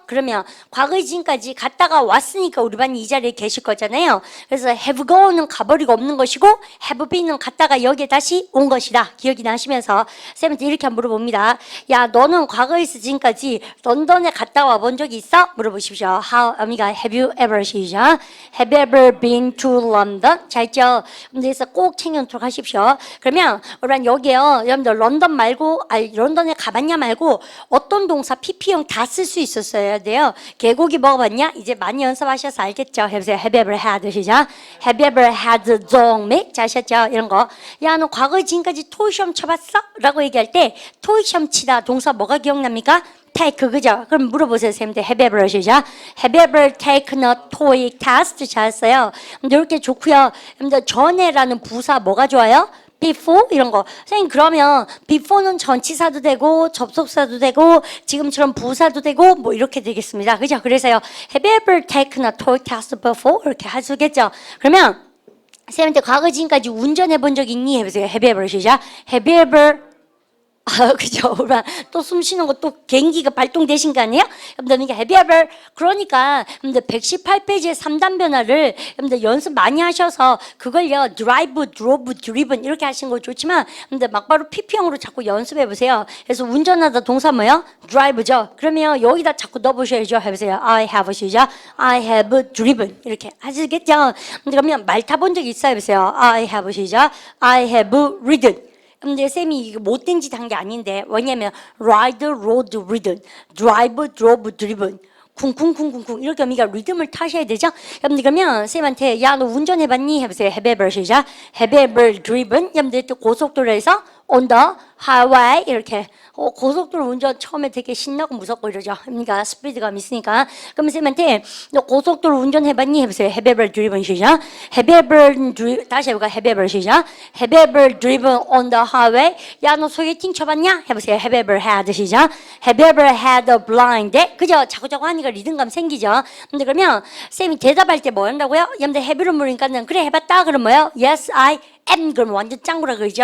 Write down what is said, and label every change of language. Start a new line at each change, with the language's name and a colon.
Korean: 그러면 과거에 지금까지 갔다가 왔으니까 우리 반이 이 자리에 계실 거잖아요. 그래서 have go는 가버리고 없는 것이고 have been은 갔다가 여기에 다시 온 것이다. 기억이 나시면서 쌤한테 이렇게 한번 물어봅니다. 야, 너는 과거에서 지금까지 런던에 갔다 와본 적이 있어? 물어보십시오.
English: have you ever 시작. Have you ever been to London?
Korean: 자 있죠? 그래서 꼭 챙겨놓도록 하십시오. 그러면 우리는 여기에요. 여러분들 런던 말고 런던에 가봤냐 말고 어떤 동사 PP형 다 쓸 수 있었어야 돼요. 개고기 먹어봤냐? 이제 많이 연습하셔서 알겠죠?
English: 해보세요. Have you ever had? 시작. Have you ever had 동맥?
Korean: 자 아셨죠? 이런 거. 야, 너 과거에 지금까지 토익 시험 쳐봤어? 라고 얘기할 때 토익 시험 치다 동사 뭐가 기억납니까? take 그죠? 그럼 물어보세요 쌤한테.
English: Have you ever 시작. Have you ever taken a TOEIC test?
Korean: 잘했어요. 이렇게 좋고요. 전에라는 부사 뭐가 좋아요? before 이런 거. 선생님 그러면 before는 전치사도 되고 접속사도 되고 지금처럼 부사도 되고 뭐 이렇게 되겠습니다. 그죠? 그래서요.
English: Have you ever taken a TOEIC test before?
Korean: 이렇게 하시겠죠? 그러면 쌤한테 과거 지금까지 운전해 본 적 있니? 해보세요.
English: Have you ever 시작. Have you ever 그죠?
Korean: 또 숨 쉬는 거 또 개인기가 발동되신 거 아니에요? 여러분들, have you ever, 그러니까, 여러분들 118페이지의 3단 변화를 여러분들 연습 많이 하셔서 그걸요,
English: drive, drove, driven
Korean: 이렇게 하시는 거 좋지만, 여러분들 막바로 PP형으로 자꾸 연습해 보세요. 그래서 운전하다 동사 뭐요? drive죠. 그러면 여기다 자꾸 넣어보셔야죠.
English: 해보세요. I have 시작. I have driven.
Korean: 이렇게 하시겠죠? 그러면 말 타본 적 있어요?
English: 해보세요. I have 시작. I have ridden.
Korean: 근데 쌤이 이거 못된 짓 한 게 아닌데 왜냐면
English: ride, rode, ridden, drive, drove, driven
Korean: 쿵쿵쿵쿵쿵 이렇게 우리가 리듬을 타셔야 되죠? 여러분들 그러면 쌤한테 야, 너 운전해봤니? 해보세요. Have you ever 시작.
English: Have you ever driven?
Korean: 여러분들 또 고속도로에서
English: on the highway
Korean: 이렇게 고속도로 운전 처음에 되게 신나고 무섭고 이러죠. 그러니까 스피드감 있으니까. 그러면 쌤한테 너 고속도로 운전해봤니? 해보세요.
English: Have you ever driven 시작. Have you ever
Korean: 다시 해볼까?
English: Have you ever 시작. Have you ever driven on the highway?
Korean: 야, 너 소개팅 쳐봤냐? 해보세요.
English: Have you ever had 시작. Have you ever had a blind date?
Korean: 그죠? 자꾸자꾸 하니까 리듬감 생기죠. 근데 그러면 쌤이 대답할 때 뭐 한다고요? 여러분들 have를 물으니까는 그래 해봤다. 그럼 뭐요?
English: Yes, I am.
Korean: 그럼 완전 짱구라 그러죠.